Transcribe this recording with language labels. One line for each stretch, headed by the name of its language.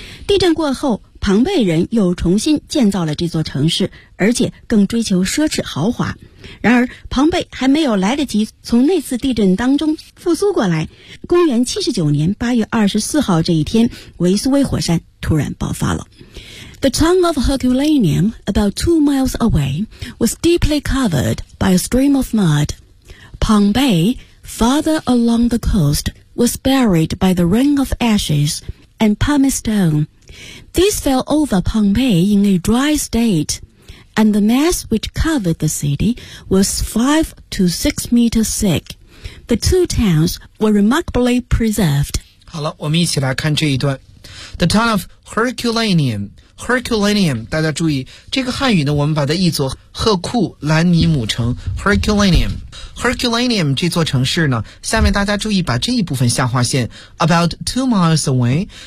Chinese: 地震过后，庞贝人又重新建造了这座城市，而且更追求奢侈豪华。然而庞贝还没有来得及从那次地震当中复苏过来，公元79年8月24号这一天，维苏威火山突然爆发了。
English: The town of Herculaneum, about 2 miles away, was deeply covered by a stream of mud. Pompeii, farther along the coast, was buried by the rain of ashes and pumice stone. These fell over Pompeii in a dry stateAnd the mass which covered the city was 5 to 6 meters thick. The two towns were remarkably preserved.
Chinese: 好了，我们一起来看这一段。
English: The town of Herculaneum.
Chinese: Herculaneum, 大家注意，这个汉语呢，我们把它译作赫库兰尼姆城 Herculaneum. Herculaneum 这座城市呢，下面大家注意把这一部分下划线
English: about 2 miles away。